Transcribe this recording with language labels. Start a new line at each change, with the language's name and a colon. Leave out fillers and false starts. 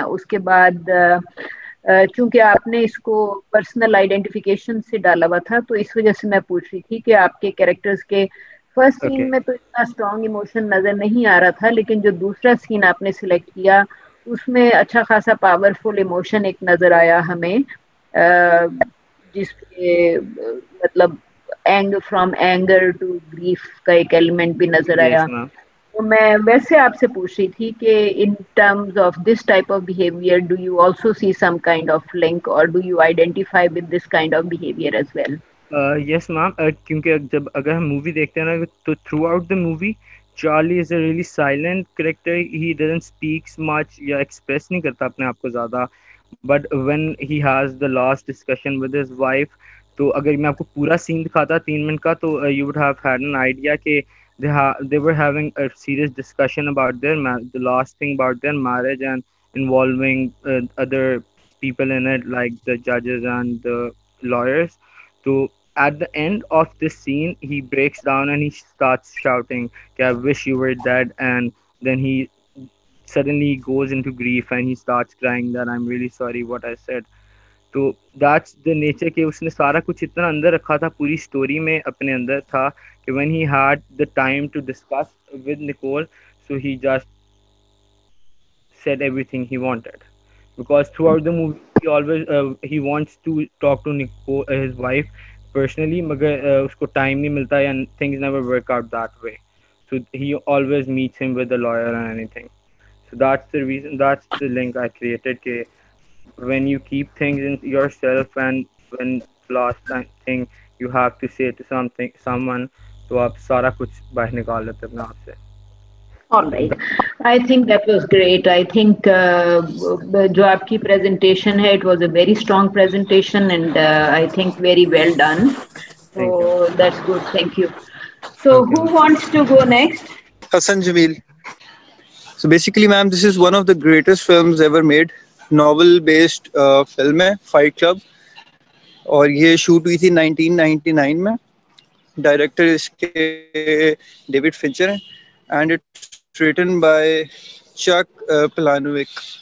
Urdu: اس کے بعد چونکہ آپ نے اس کو پرسنل آئیڈینٹیفیکیشن سے ڈالا ہوا تھا تو اس وجہ سے میں پوچھ رہی تھی کہ آپ کے کیریکٹرز کے فرسٹ سین میں تو اتنا اسٹرانگ ایموشن نظر نہیں آ رہا تھا، لیکن جو دوسرا سین آپ نے سلیکٹ کیا اس میں اچھا خاصا پاورفل ایموشن ایک نظر آیا ہمیں، جس کے مطلب
English: from anger to grief
Urdu: کا ایک ایلیمنٹ بھی نظر آیا. تو میں ویسے آپ سے پوچھ رہی تھی کہ
English: In terms of this type of behaviour do you also see some kind of link اور do you identify with this kind of behaviour as well?
Urdu: یس میم، کیونکہ جب اگر ہم مووی دیکھتے ہیں نا تو
English: Through out the movie Charlie is a really silent character. He doesn't speaks much
Urdu: یا ایکسپریس نہیں کرتا اپنے آپ کو زیادہ.
English: but when he has the last discussion with his wife,
Urdu: تو اگر میں آپ کو پورا سین دکھاتا
English: 3 minute کا تو you would have had an idea کہ they were having a serious discussion about the last thing about their marriage and involving other people in it like the judges and the lawyers. So at the end of this scene he breaks down and he starts shouting I wish you were dead, and then he suddenly goes into grief and he starts crying that I'm really sorry what I said. تو that's the nature
Urdu: کہ اس نے سارا کچھ اتنا اندر رکھا تھا پوری story میں اپنے اندر تھا
English: کہ when he had the time to discuss with Nicole so he just said everything he wanted because through out the movie he always he wants to talk to his wife personally,
Urdu: مگر اس کو time نہیں ملتا
English: And things never work out that way. So he always meets him with a lawyer and anything. So that's the reason, that's the link I created کہ when you keep things in yourself and when last thing you have to say to someone
Urdu: تو آپ سارا کچھ باہر نکال لیتے اپنے آپ سے.
English: All right. I think that was great. I think
Urdu: جو آپ کی presentation ہے
English: it was a very strong presentation and I think very well done. So that's good. Thank you. So who wants to go next? Hassan Jamil. So basically ma'am, this is one of the greatest films ever made.
Urdu: Novel based film ہے Fight Club اور یہ shoot ہوئی تھی 1999 میں. Director اس کے David فنچر ہیں
English: and it's written by
Urdu: چک پلانوک.